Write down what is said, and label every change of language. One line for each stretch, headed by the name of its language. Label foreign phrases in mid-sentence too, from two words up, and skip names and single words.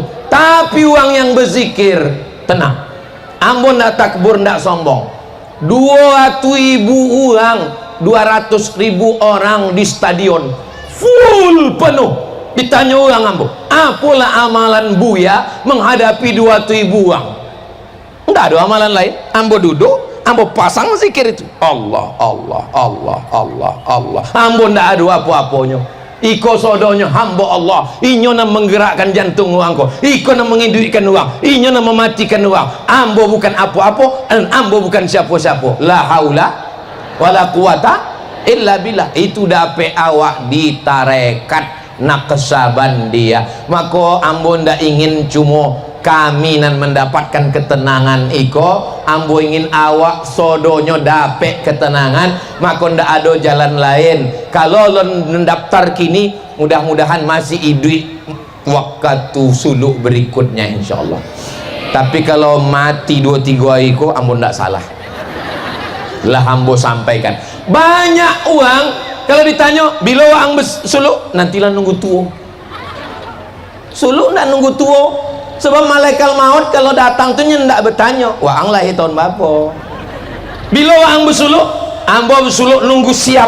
Indonesian: Tapi orang yang berzikir tenang, ambon ndak takbur ndak sombong. 200.000 orang, 200.000 orang di stadion full penuh. Ditanya orang ambo, apalah amalan Buya menghadapi 200.000 orang? Enggak ada amalan lain. Ambo duduk, ambo pasang zikir itu, Allah Allah Allah Allah Allah. Ambo ndak ada apa-apanya.
Minangkabau: Iko sodonya hamba Allah, inyo na menggerakkan jantung uangko, iko na menghidupkan uang, inyo na mematikan uang.
Indonesian: Ambo bukan apa-apa, dan ambo bukan siapa-siapa.
Arabic: La haula wala quwata illa billah.
Indonesian: Itu dapat awak di tarekat Naqsaban dia.
Minangkabau: Maka ambo ndak ingin cuma kami nan mendapatkan ketenangan iko, ambo ingin awak sodonyo dapat ketenangan.
Indonesian: Maka ndak ada jalan lain. Kalau lo mendaftar kini, mudah-mudahan masih hidup waktu suluk berikutnya insyaallah. Tapi kalau mati 2-3 hari ko,
Minangkabau: ambo ndak salah lah.
Indonesian: Ambo sampaikan banyak uang kalau ditanya bila ang suluk, nantilah nunggu tua. Suluk ndak nunggu tua. Sebab malaikat maut kalau datang tu ndak bertanya, wah ang lahir tahun berapa. Bila ang bersuluk, ambo bersuluk nunggu siap.